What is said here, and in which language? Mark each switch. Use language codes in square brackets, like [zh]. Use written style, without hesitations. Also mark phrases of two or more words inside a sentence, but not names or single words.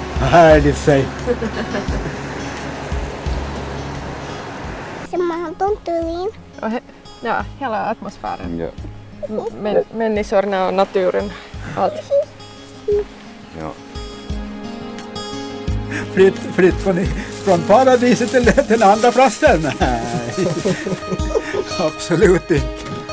[sv] härligt sig. [fi] Semmoinen tuntuu [sv] Ja, hela atmosfären. Ja. Människorna och naturen. Allt. Ja. Flytt från paradiset till andra platsen. Nej, absolut inte.